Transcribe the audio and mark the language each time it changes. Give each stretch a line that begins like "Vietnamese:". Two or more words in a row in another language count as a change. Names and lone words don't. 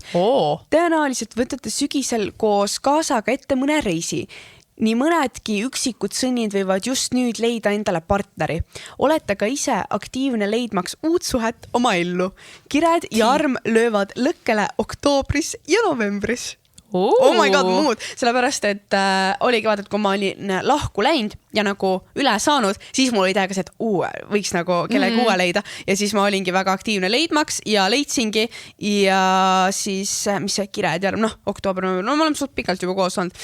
Estonian: Tõenäoliselt võtate sügisel koos kaasaga ette mõne reisi. Nii mõnedki üksikud sõnnid võivad just nüüd leida endale partneri. Olete ka ise aktiivne leidmaks uut suhet oma ellu. Kired ja arm löövad lõkkele oktoobris ja novembris.
English: Oh my god, mood,
Estonian: sellepärast, et oligi vaata, et kui ma olin lahku läinud ja nagu üle saanud, siis mul oli täiega see, et võiks nagu kellegi uue leida ja siis ma olingi väga aktiivne leidmaks ja leidsingi ja siis, mis see kiretead, oktoober, no me oleme suht pikalt juba koos olnud.